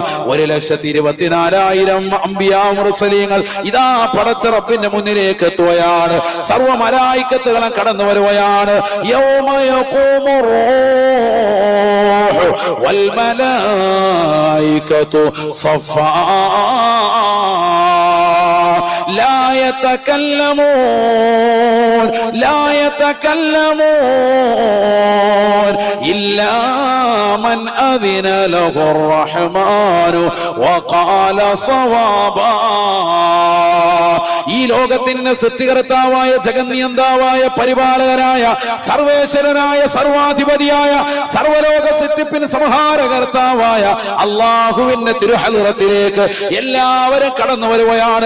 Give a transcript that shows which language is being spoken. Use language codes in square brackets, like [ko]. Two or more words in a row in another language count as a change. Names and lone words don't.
[ml] 1,24,000 അമ്പിയാ മുർസലീങ്ങൾ ഇതാ പടച്ചിറപ്പിന്റെ മുന്നിലേക്ക് എത്തുകയാണ്. സർവ്വ മലായിക്കത്തുകളും കടന്നു വരുകയാണ്. [ar] يوم يقوم الروح والملائكة صفا لا يتكلمون إلا من أذن له الرحمن وقال صوابا. [ml] ഈ ലോകത്തിന്റെ സൃഷ്ടികർത്താവായ ജഗന്നിയന്താവായ പരിപാലകനായ സർവേശ്വരനായ സർവാധിപതിയായ സർവലോക സൃഷ്ടിപ്പിന് സംഹാരകർത്താവായ അല്ലാഹുവിന്റെ തിരുഹളിറത്തിലേക്ക് എല്ലാവരും കടന്നു വരുകയാണ്.